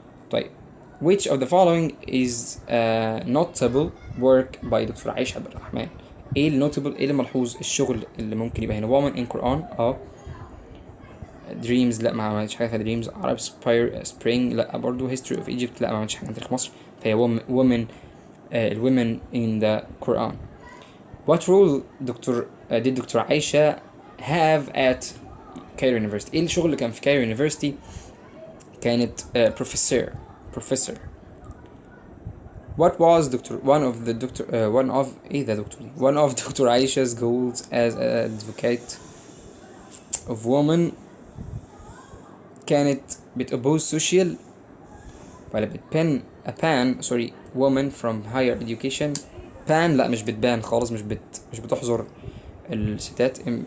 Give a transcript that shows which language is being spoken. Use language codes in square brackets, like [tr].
[en] طيب which of the following is notable work by doctor عائشة عبد الرحمن. [ar] ايه النوتبل ايه الملحوظ الشغل اللي ممكن يبقى هنا. [en] woman in Quran dreams [ar] لا ما عملتش حاجة في dreams. [en] Arab spring [ar] لا برضو. [en] history of Egypt [ar] لا ما عملتش حاجة في تاريخ مصر. فهي [en] women women in the Quran. what role did doctor عائشة have at Cairo University. [ar] ايه الشغل اللي كان في [en] Cairo University. [ar] كانت professor. [en] what was one of doctor عائشة's goals as an advocate of women. [ar] كانت [en] بتoppose social ولا women from higher education. [ar] بان لا مش بتبان خالص، مش بتحظر الستات.